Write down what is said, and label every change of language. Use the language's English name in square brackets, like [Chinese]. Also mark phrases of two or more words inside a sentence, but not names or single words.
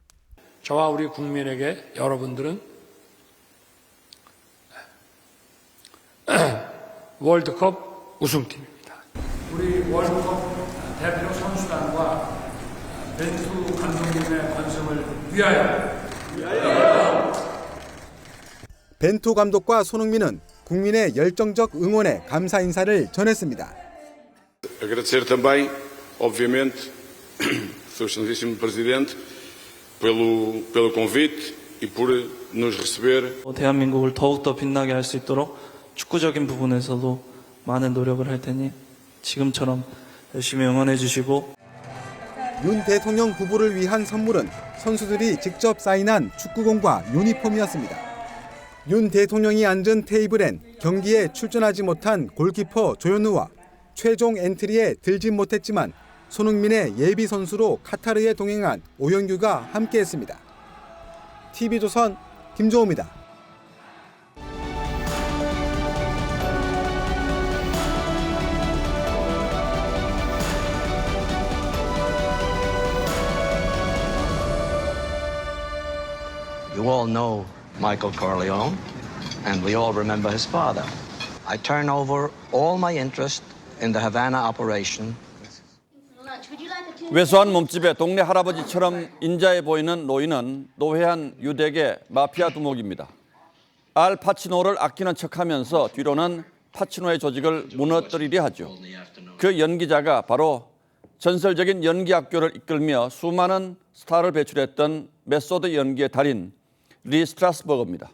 [Korean] 저와 우리 국민에게 여러분들은 월드컵 우승팀입니다. 우리 월드컵 대표 선수단과 벤투 감독님의 건승을 위하여. 벤투 감독과 손흥민은 국민의 열정적 응원에 감사 인사를 전했습니다. [Portuguese] Agradecer também, obviamente, Sr. Excelentíssimo Presidente, pelo convite e por nos receber. [Korean] 대한민국을 더욱더 빛나게 할 수 있도록 축구적인 부분에서도 많은 노력을 할 테니 지금처럼 열심히 응원해 주시고. 윤 대통령 부부를 위한 선물은 선수들이 직접 사인한 축구공과 유니폼이었습니다. 윤 대통령이 앉은 테이블엔 경기에 출전하지 못한 골키퍼 조현우와 최종 엔트리에 들진 못했지만 손흥민의 예비 선수로 카타르에 동행한 오영규가 함께했습니다. TV조선 김조호입니다. [English] You all know Michael Corleone, and we all remember his father. I turn over all my interest in the Havana operation. [Korean] 왜소한 몸집의 동네 할아버지처럼 인자해 보이는 노인은 노회한 유대계 마피아 두목입니다. 알 파치노를 아끼는 척하면서 뒤로는 파치노의 조직을 무너뜨리려 하죠. 그 연기자가 바로 전설적인 연기 학교를 이끌며 수많은 스타를 배출했던 메소드 연기의 달인 리 스트라스버그입니다.